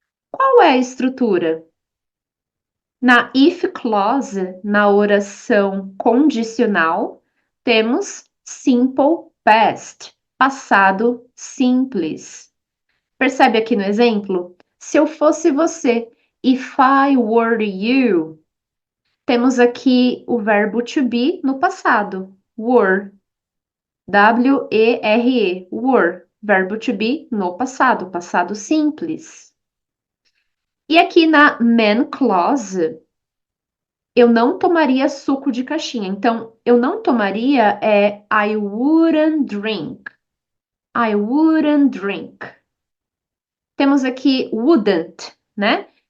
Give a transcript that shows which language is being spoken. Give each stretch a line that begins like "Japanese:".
Portuguese: Qual é a estrutura? Na if clause, na oração condicional, temos simple past, passado simples. Percebe aqui no exemplo? Se eu fosse você,
English: if I were you,
Portuguese: temos aqui o verbo to be no passado, were, W-E-R-E, were, verbo to be no passado, passado simples. E aqui na man clause, eu não tomaria suco de caixinha. Então, eu não tomaria é
English: I wouldn't drink. I wouldn't drink.
Portuguese: Temos aqui wouldn't, né?